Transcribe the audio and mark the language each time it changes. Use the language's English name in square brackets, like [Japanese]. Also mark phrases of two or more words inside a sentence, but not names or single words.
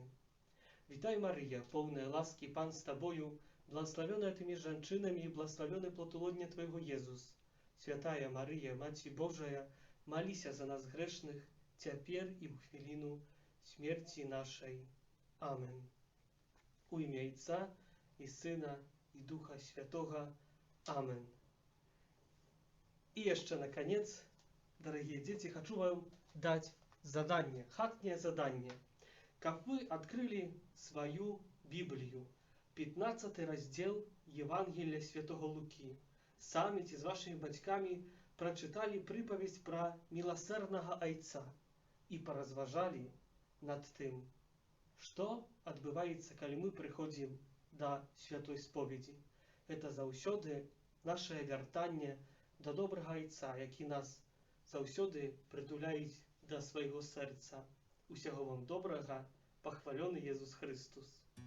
[Belarusian] Вітай, Марыя, поўная ласкі, Пан з табою, [Russian] благословенная ты [Belarusian] між жанчынамі і благословены плод улодня твайго Езус. Святая Марыя, Маці Божая, маліся за нас грэшных, цяпер і ў хвіліну смерці нашай. Амен. У імя Отца і Сына і Духа Святого. Амен. [Russian] И еще наконец, дорогие дети, хочу вам дать задание, хатнее задание. Как вы открыли свою Библию, 15 раздел Евангелия Святого Луки, сами с вашими батьками прочитали приповедь про милосердного Отца и поразважали над тем, что отбывается, когда мы приходим до святой споведи. [Belarusian] Это заўсёды наше вяртанне до добрага Отца, які нас заўсёды притуляет до свайго сэрца. Усяго вам добрага, пахвалёны Езус Христос.